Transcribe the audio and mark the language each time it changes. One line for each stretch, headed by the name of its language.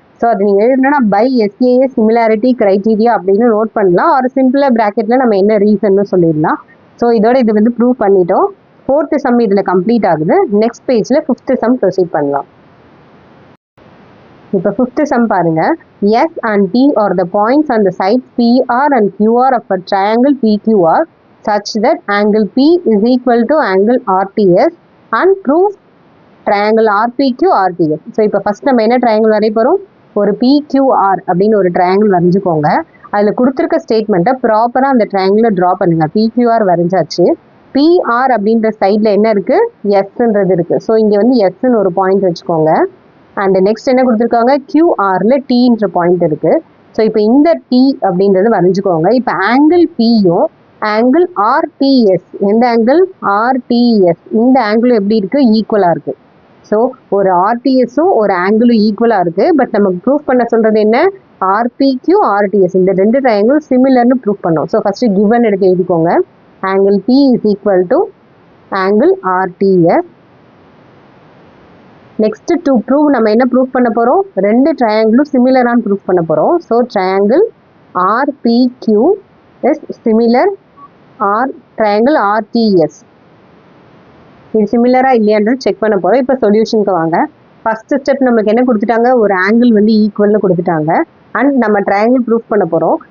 Tamil: So அது நீங்கள் எழுதுனா பை SAS சிமிலாரிட்டி கிரைட்டீரியா அப்படின்னு நோட் பண்ணலாம். ஒரு சிம்பிளாக ப்ராக்கெட்டில் நம்ம என்ன ரீசன்னு சொல்லிடலாம். ஸோ இதோட இது வந்து ப்ரூவ் பண்ணிட்டோம். 4th சம் இதில் கம்ப்ளீட் ஆகுது. நெக்ஸ்ட் பேஜில் 5th சம் ப்ரொசீட் பண்ணலாம். இப்போ 5th சம் பாருங்க.
English: S and T are the points on the sides PR and QR of a triangle PQR such that angle P is equal to angle RTS and prove triangle RPQ RTS.
Tamil: So இப்போ first நம்ம என்ன triangle வரைய போகிறோம், ஒரு PQR அப்படின்னு ஒரு triangle வரைஞ்சிக்கோங்க. அதில் கொடுத்துருக்க ஸ்டேட்மெண்ட்டை ப்ராப்பராக அந்த ட்ரையாங்கிளை ட்ரா பண்ணுங்க. PQR வரைஞ்சாச்சு. PR அப்படின்ற சைடில் என்ன இருக்குது, எஸ்ன்றது இருக்குது. ஸோ இங்கே வந்து எஸ்ன்னு ஒரு பாயிண்ட் வச்சுக்கோங்க. அண்ட் நெக்ஸ்ட் என்ன கொடுத்துருக்காங்க, QRல Tன்ற பாயிண்ட் இருக்குது. ஸோ இப்போ இந்த T அப்படின்றது வரைஞ்சிக்கோங்க. இப்போ ஆங்கிள் Pயும் ஆங்கிள் RTS, எந்த ஆங்கிள் RTS, இந்த ஆங்கிளும் எப்படி இருக்குது, ஈக்குவலாக இருக்குது. ஸோ ஒரு RTSும் ஒரு ஆங்கிளும் ஈக்குவலாக இருக்குது. பட் நம்ம ப்ரூஃப் பண்ண சொல்கிறது என்ன, RPQ RTS இந்த ரெண்டு ட்ரையாங்கிள் சிமிலர்னு ப்ரூஃப் பண்ணோம். ஸோ ஃபஸ்ட்டு கிவன் எடுத்து எழுதிக்கோங்க.
English: angle P is equal to angle RTS.
Tamil: Next to prove நம்ம என்ன ப்ரூஃப் பண்ண போகிறோம், ரெண்டு ட்ரையாங்கிளும் சிமிலரானு ப்ரூஃப் பண்ண போகிறோம்.
English: So triangle RPQ is similar triangle RTS.
Tamil: இது சிமிலராக இல்லையான்றது செக் பண்ண போகிறோம். இப்போ சொல்யூஷனுக்கு வாங்க. ஃபஸ்ட்டு ஸ்டெப் நம்மளுக்கு என்ன கொடுத்துட்டாங்க, ஒரு ஆங்கிள் வந்து ஈக்குவல்னு கொடுத்துட்டாங்க அண்ட் நம்ம ட்ரையாங்கிள் ப்ரூஃப் பண்ண போகிறோம்.